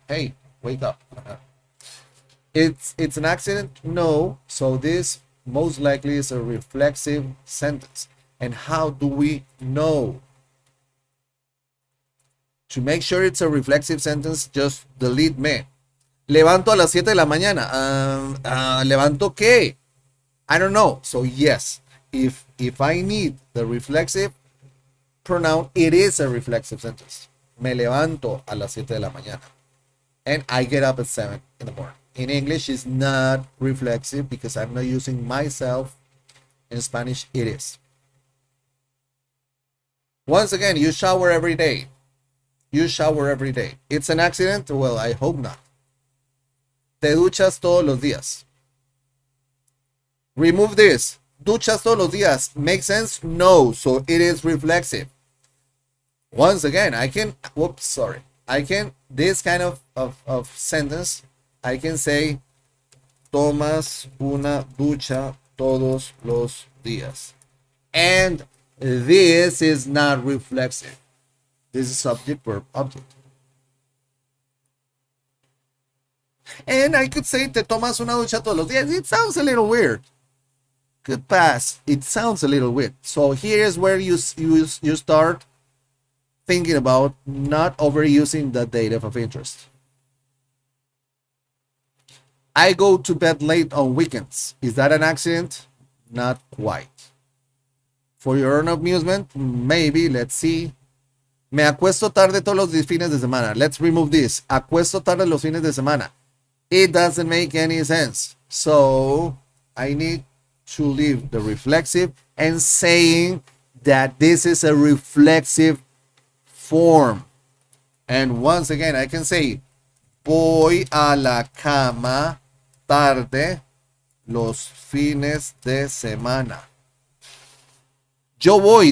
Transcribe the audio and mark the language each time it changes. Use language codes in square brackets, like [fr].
[en] Hey, wake up. It's an accident? No. So this most likely is a reflexive sentence. And how do we know? To make sure it's a reflexive sentence, just delete me. [es] Levanto a las 7 de la mañana. [en] ¿Levanto qué? I don't know. So yes, if I need the reflexive pronoun, it is a reflexive sentence. [es] Me levanto a las 7 de la mañana. [en] And I get up at 7 in the morning. In English, it's not reflexive because I'm not using myself. In Spanish, it is. Once again, you shower every day. You shower every day. It's an accident? Well, I hope not. [es] Te duchas todos los días. [en] Remove this. Duchas todos los días. Make sense? No. So it is reflexive. Once again, I can, whoops, sorry. I can, this kind of sentence, I can say, tomas una ducha todos los días. And this is not reflexive. This is subject, verb, object. And I could say, te tomas una ducha todos los días. It sounds a little weird. Good pass. It sounds a little weird. So here is where you start thinking about not overusing the dative of interest. I go to bed late on weekends. Is that an accident? Not quite. For your own amusement, maybe. Let's see. [es] Me acuesto tarde todos los fines de semana. Let's remove this. Acuesto tarde los fines de semana. [en] It doesn't make any sense. So I need to leave the reflexive and saying that this is a reflexive form. [es] And once again, I can say, voy a la cama tarde los fines de semana. Yo voy.